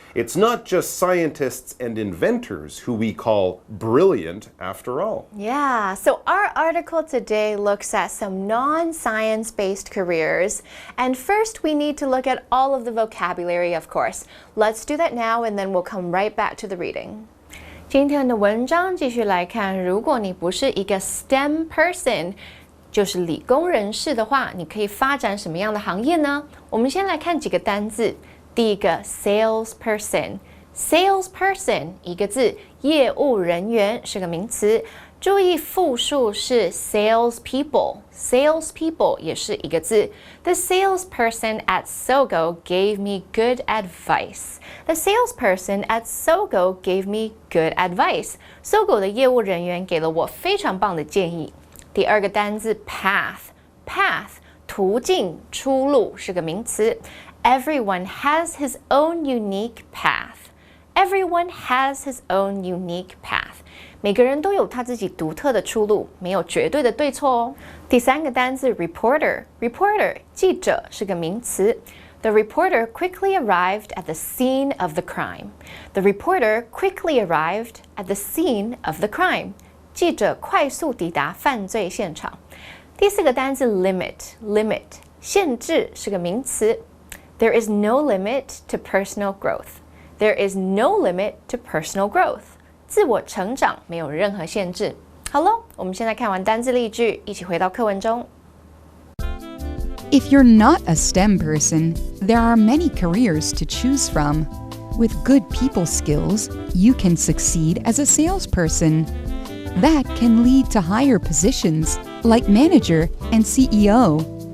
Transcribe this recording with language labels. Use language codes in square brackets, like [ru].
[en] It's not just scientists and inventors who we call brilliant after all. Yeah, so our article today looks at some non-science-based careers. And first, we need to look at all of the vocabulary, of course. Let's do that now, and then we'll come right back to the reading. [zh] 今天的文章继续来看，如果你不是一个 STEM person，就是理工人士的话，你可以发展什么样的行业呢？我们先来看几个单字。第一个 salesperson，salesperson 一个字，业务人员是个名词。注意复数是 salespeople，salespeople 也是一个字。 [en] The salesperson at Sogo gave me good advice. The salesperson at Sogo gave me good advice. [zh] Sogo 的业务人员给了我非常棒的建议。第二个单字 path，path 途径、出路是个名词。 [en] Everyone has his own unique path. Everyone has his own unique path. [zh] 每个人都有他自己独特的出路，没有绝对的对错哦。第三个单字 reporter，reporter 记者是个名词。 [en] The reporter quickly arrived at the scene of the crime. The reporter quickly arrived at the scene of the crime. [zh] 记者快速抵达犯罪现场。第四个单字 limit，limit 限制是个名词。 [en] There is no limit to personal growth. There is no limit to personal growth. [zh] 自我成长没有任何限制。好咯，我们现在看完单字例句，一起回到课文中。 [en] If you're not a STEM person, there are many careers to choose from. With good people skills, you can succeed as a salesperson. That can lead to higher positions, like manager and CEO.